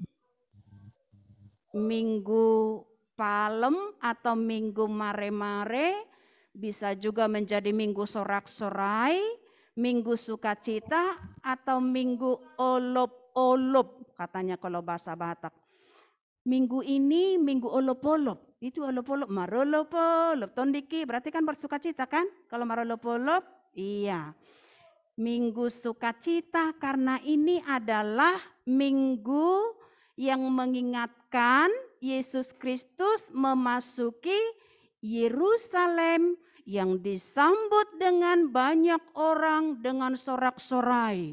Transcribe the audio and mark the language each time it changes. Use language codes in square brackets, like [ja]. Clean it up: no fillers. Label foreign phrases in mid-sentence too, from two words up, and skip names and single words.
[id] Minggu Palem atau Minggu Mare-Mare, bisa juga menjadi Minggu Sorak-Sorai, Minggu Sukacita, atau Minggu Olop-Olop katanya kalau bahasa Batak. Minggu ini Minggu Olop-Olop, itu Olop-Olop, [bts] Marolop-Olop, Tondiki, [id] berarti kan bersukacita kan? Kalau Marolop-Olop, iya. Minggu Sukacita karena ini adalah minggu yang mengingatkan Yesus Kristus memasuki Yerusalem yang disambut dengan banyak orang dengan sorak-sorai.